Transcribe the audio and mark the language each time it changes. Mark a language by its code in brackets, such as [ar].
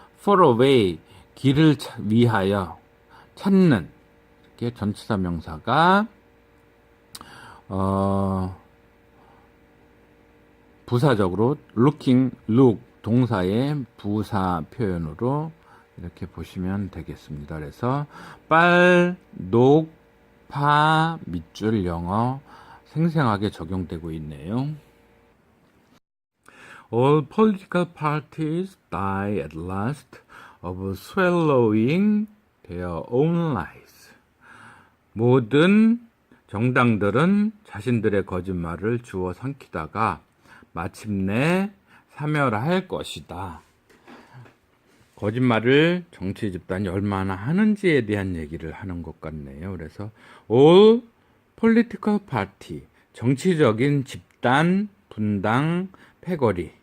[en] for a way, [ko] 길을 위하여, 찾는, 이렇게 전치사 명사가 부사적으로 looking, look 동사의 부사 표현으로 이렇게 보시면 되겠습니다. 그래서 빨, 녹, 파, 밑줄 영어 생생하게 적용되고 있네요. [en] All political parties die at last of swallowing their own lies. [ko] 모든 정당들은 자신들의 거짓말을 주워 삼키다가 마침내 사멸할 것이다. 거짓말을 정치 집단이 얼마나 하는지에 대한 얘기를 하는 것 같네요. 그래서 [en] all political party, [ko] 정치적인 집단, 분당, 패거리.